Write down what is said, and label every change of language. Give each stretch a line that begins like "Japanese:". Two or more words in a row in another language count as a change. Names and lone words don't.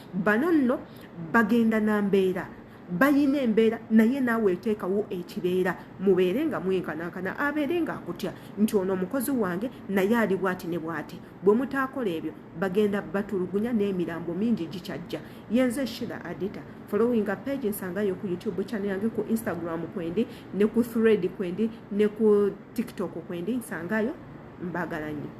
Ganda: Bano nno bagenda na mbeera. Bayina embeera, naye naawe eteekawo ekibeera. Mubeere nga mwenkanankana, abeere nga akutya nti ono omukozi wange, naye ali bw'ati ne bw'ati. Bwe mutaakola ebyo, bagenda batulugunya n'emirambo mingi gikyajja. Ye nze Sheila Adita.
English: Following a page
Ganda: nsangayo ku YouTube channel yange, ku Instagram kwendi, ne ku Thread kwendi, ne ku TikTok kwendi, nsangayo. Mbagala nnyo.